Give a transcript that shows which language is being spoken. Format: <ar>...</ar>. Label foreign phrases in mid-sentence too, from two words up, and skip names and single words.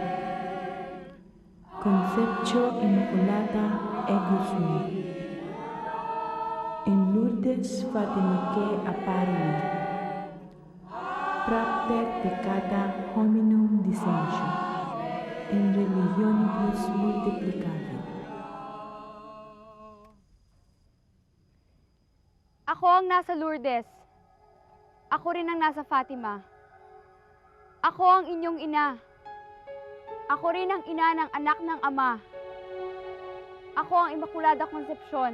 <la>conceptio immaculata ego sum, in Lourdes Fatimicae apparent, propter peccata hominum dissentio, in religionibus multiplicavit.</la> <tl>Ako ang nasa Lourdes. Ako rin ang nasa Fatima. Ako ang inyong ina. Ako rin ang ina ng anak ng ama. Ako ang Immaculada Concepcion.</tl>